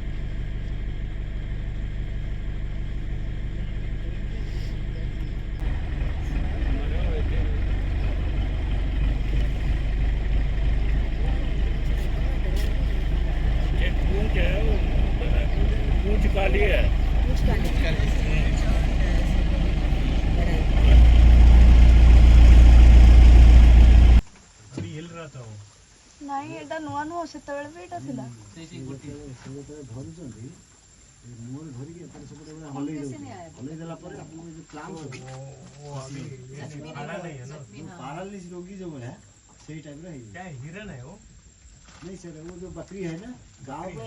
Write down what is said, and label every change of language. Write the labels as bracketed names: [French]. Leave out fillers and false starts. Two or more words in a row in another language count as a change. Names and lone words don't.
[Hindi] पूंछ है वो पूंछ काली है। कुछ का नहीं बड़ा है। अभी हिल रहा था वो। [Odia] ନାଇଁ ଏଇଟା ନୂଆ ନୁହଁ ସେତେବେଳେ ବି ଏଇଟା ଥିଲା [Hindi] खाना नहीं है ना। पैरालिसिस रोगी जो है सही टाइप रे क्या हिरन है वो? नहीं सर वो जो बकरी है ना गांव में